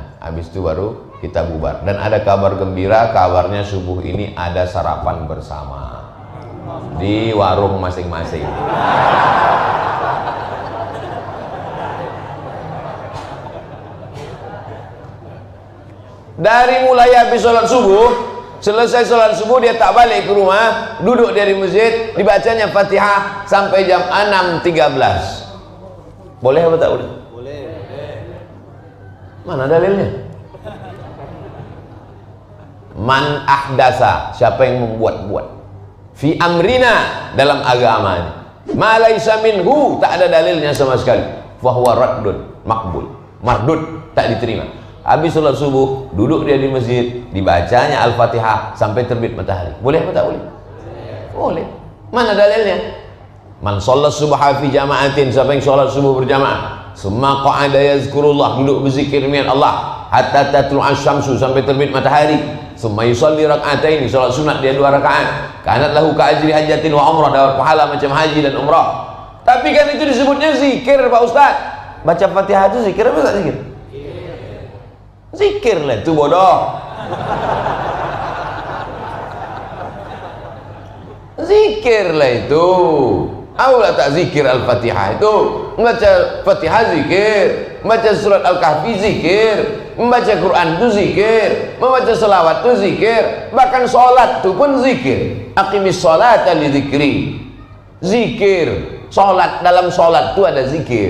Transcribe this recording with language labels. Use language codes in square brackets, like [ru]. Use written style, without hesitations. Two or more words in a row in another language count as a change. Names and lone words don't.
[id] Habis itu baru kita bubar. Dan ada kabar gembira, kabarnya subuh ini ada sarapan bersama di warung masing-masing. Dari mulai habis sholat subuh, selesai sholat subuh dia tak balik ke rumah, duduk dia di masjid, dibacanya Fatihah sampai jam 6.13. Boleh apa tak boleh? Boleh. Mana dalilnya? [ar] Man ahdasa, [id] siapa yang membuat-buat, [ar] fi amrina, [id] dalam agama ini, [ar] ma laisa minhu, [id] tak ada dalilnya sama sekali, [ar] fahuwa raddun makbul, mardud, [id] tak diterima. Habis sholat subuh, duduk dia di masjid, dibacanya Al-Fatihah sampai terbit matahari. Boleh apa tak boleh? Boleh. Mana dalilnya? [ar] Man sholat subha fi jama'atin, [id] siapa yang sholat subuh berjamaah, [ar] summa qa'ada yazkurullah, [id] duduk berzikir dengan Allah, [ar] hatta tatlu'a syamsu, [id] sampai terbit matahari, [ar] summa yusalli rak'ataini, [id] sholat sunat dia 2 rakaat, [ar] kanat lahu ka'ajri hajatin wa umrah, [id] dapat pahala macam haji dan umrah. Tapi kan itu disebutnya zikir Pak Ustaz. Baca Fatihah itu zikir apa tak zikir? Zikir lah itu bodoh. Zikir lah itu. Aulah tak zikir Al-Fatihah itu. Membaca Fatihah zikir, membaca surat Al-Kahfi zikir, membaca Quran itu zikir, membaca selawat itu zikir, bahkan sholat itu pun zikir. [ar] Aqimis sholata li dzikri. [id] Zikir, sholat, dalam sholat itu ada zikir.